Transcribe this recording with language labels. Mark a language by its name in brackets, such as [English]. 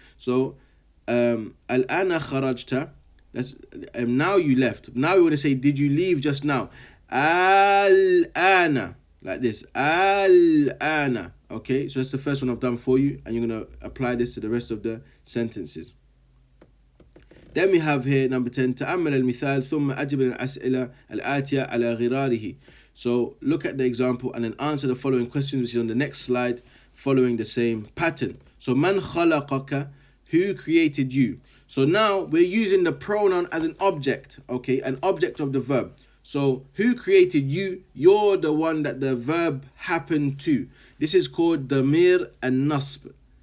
[English] So [Arabic] al-ana kharajta. [English] That's now you left. Now we want to say, did you leave just now? Al-ana, like this. Al-ana. Okay, so that's the first one I've done for you, and you're going to apply this to the rest of the sentences. Then we have here number 10. [Arabic] تأمل المثال ثم أجب الأسئلة الآتية على غراره. [English] So look at the example and then answer the following questions, which is on the next slide, following the same pattern. So [Arabic] من خلقك, [English] who created you? So now we're using the pronoun as an object, okay, an object of the verb. So who created you? You're the one that the verb happened to. This is called damir and nasb.